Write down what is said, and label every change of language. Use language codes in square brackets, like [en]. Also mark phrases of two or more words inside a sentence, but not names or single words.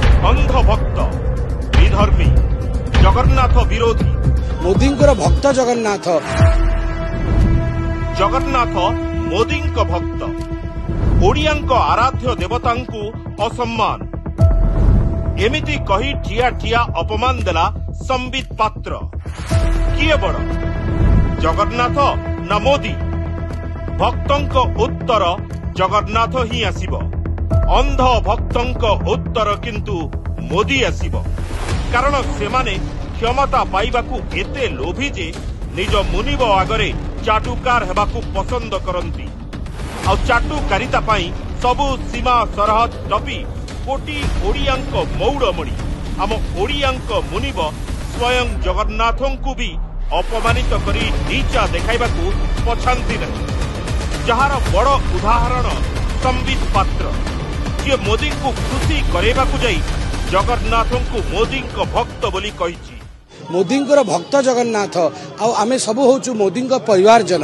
[or] ଅନ୍ଧ ଭକ୍ତ ବିଧର୍ମୀ ଜଗନ୍ନାଥ ବିରୋଧୀ ମୋଦୀ ଭକ୍ତ ଜଗନ୍ନାଥ ଜଗନ୍ନାଥ ମୋଦୀ ଭକ୍ତ ଓଡ଼ିଆଙ୍କ ଆରାଧ୍ୟ ଦେବତାଙ୍କୁ ଅସମ୍ମାନ ଏମିତି କହି ଠିଆ ଠିଆ ଅପମାନ ଦେଲା ସମ୍ବିତ ପାତ୍ର କିଏ ବଡ଼ ଜଗନ୍ନାଥ ନା ମୋଦୀ ଭକ୍ତଙ୍କ ଉତ୍ତର ଜଗନ୍ନାଥ ହିଁ ଆସିବ ଅନ୍ଧ ଭକ୍ତଙ୍କ ଉତ୍ତର କିନ୍ତୁ ମୋଦୀ ଆସିବ କାରଣ ସେମାନେ କ୍ଷମତା ପାଇବାକୁ ଏତେ ଲୋଭୀ ଯେ ନିଜ ମୁନିବ ଆଗରେ ଚାଟୁକାର ହେବାକୁ ପସନ୍ଦ କରନ୍ତି ଆ ଚାଟୁକାରିତା ପାଇଁ ସବୁ ସୀମା ସରହଦ ଟପି କୋଟି ଓଡ଼ିଆଙ୍କ ମଉଡ଼ମଣି ଆମ ଓଡ଼ିଆଙ୍କ ମୁନିବ ସ୍ୱୟଂ ଜଗନ୍ନାଥଙ୍କୁ ଭି ଅପମାନିତ କରି ନୀଚା ଦେଖାଇବାକୁ ପଛାନ୍ତି ନହିଁ ଯାହାର ବଡ଼ ଉଦାହରଣ ସମ୍ବିତ ପାତ୍ର ଯେ ମୋଦୀ କୋ ଖୁସି କରେବାକୁ ଯାଇ ଜଗନ୍ନାଥଙ୍କୁ ମୋଦୀ ଭକ୍ତ ବୋଲି କହିଛି ମୋଦୀ ଭକ୍ତ ଜଗନ୍ନାଥ ଆମେ ସବୁ ହୋଚୁ ମୋଦୀ ପରିବାର ଜନ